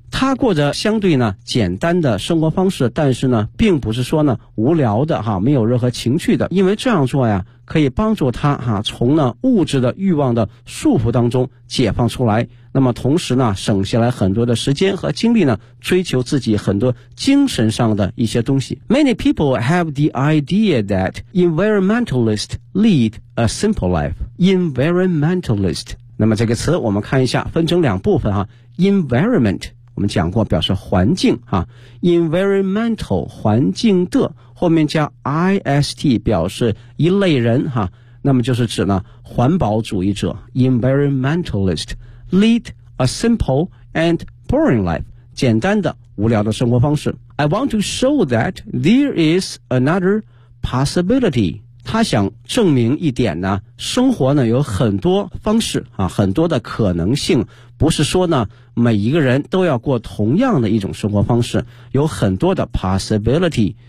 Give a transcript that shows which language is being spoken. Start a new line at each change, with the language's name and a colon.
Chinese: 他过着相对呢简单的生活方式，但是呢并不是说呢无聊的哈，没有任何情趣的，因为这样做呀可以帮助他哈从呢物质的欲望的束缚当中解放出来，那么同时呢省下来很多的时间和精力呢追求自己很多精神上的一些东西。
English: Many people have the idea that environmentalists lead a simple life.
Chinese: Environmentalist, 那么这个词我们看一下分成两部分哈。 Environment我们讲过表示环境啊 ,environmental, 环境的后面加 IST, 表示一类人啊，那么就是指呢环保主义者 ,environmentalist,
English: lead a simple and boring life,
Chinese: 简单的无聊的生活方式。
English: I want to show that there is another possibility.
Chinese: 他想证明一点呢，生活呢有很多方式啊，很多的可能性，不是说呢每一个人都要过同样的一种生活方式，有很多的 possibility。